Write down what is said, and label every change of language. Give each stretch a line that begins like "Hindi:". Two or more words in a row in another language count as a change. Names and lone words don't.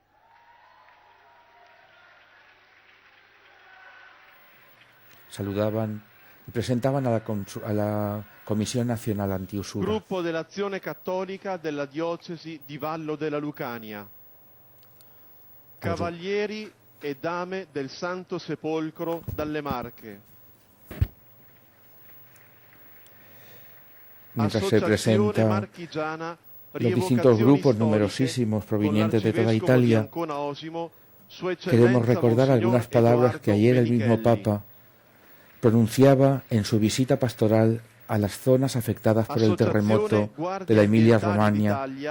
Spanish: Saludaban y presentaban a la Comisión Nacional Antiusura.
Italian: Gruppo dell'Azione Cattolica della Diocesi di Vallo della Lucania. Cavalieri e Dame del Santo Sepolcro dalle Marche.
Spanish: Mientras se presentan los distintos grupos numerosísimos provenientes de toda Italia, queremos recordar algunas palabras que ayer el mismo Papa pronunciaba en su visita pastoral a las zonas afectadas por el terremoto de la Emilia-Romagna.